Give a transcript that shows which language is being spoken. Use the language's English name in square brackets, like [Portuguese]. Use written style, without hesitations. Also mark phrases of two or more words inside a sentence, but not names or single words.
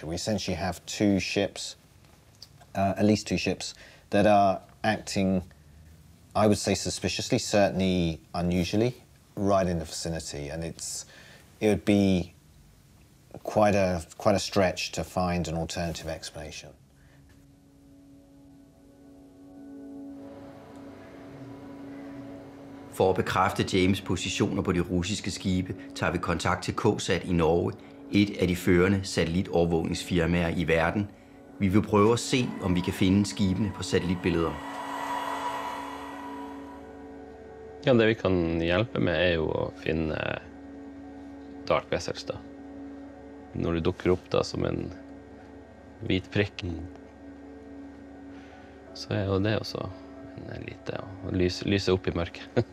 [English] We essentially have 2 ships, at least 2 ships, that are acting, I would say suspiciously, certainly unusually, right in the vicinity, and it would be quite a stretch to find an alternative explanation. [Danish] For at bekræfte James' positioner på de russiske skibe, tager vi kontakt til KSAT i Norge, et af de førende satellitovervågningsfirmaer i verden. Vi vil prøve at se, om vi kan finde skibene på satellitbilleder. [Norwegian] Ja, det vi kan hjelpe med jo å finne [English] dark vessels [Norwegian] da. Når det dukker opp da som en hvit prikk, så jo det også en lite å lyse opp i mørket.